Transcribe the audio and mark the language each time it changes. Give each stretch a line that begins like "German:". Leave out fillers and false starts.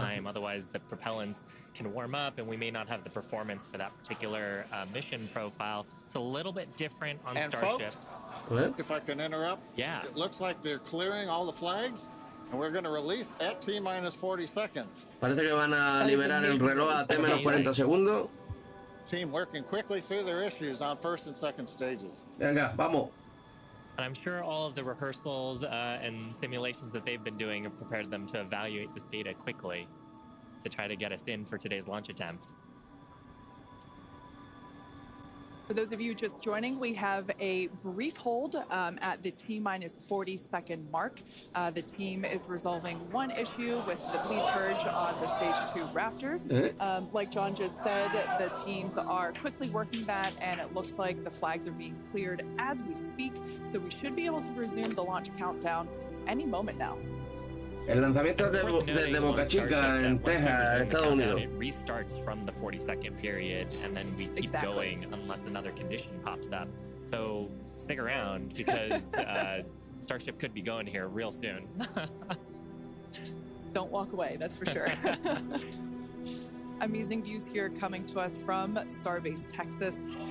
English: time. Otherwise, the propellants can warm up, and we may not have the performance for that particular mission profile. It's a little bit different on And Starship. folks, if I can interrupt, Yeah. it looks like they're clearing all the flags, and we're going to release at T-minus 40 seconds.
Spanish: Parece que van a liberar el reloj a T-40 segundos.
English: Team working quickly through their issues on first and second stages.
Spanish: Venga, vamos.
English: And I'm sure all of the rehearsals and simulations that they've been doing have prepared them to evaluate this data quickly to try to get us in for today's launch attempt. For those of you just joining, we have a brief hold at the T-minus 40 second mark. The team is resolving one issue with the bleed purge on the stage 2 Raptors. Like John just said, the teams are quickly working that, and it looks like the flags are being cleared as we speak. So we should be able to resume the launch countdown any moment now.
Spanish: El lanzamiento es desde Boca Chica, en Texas, Estados Unidos.
English: It restarts from the 40-second period, and then we keep going unless another condition pops up. So stick around, because Starship could be going here real soon. Don't walk away, that's for sure. Amazing views here coming to us from Starbase, Texas.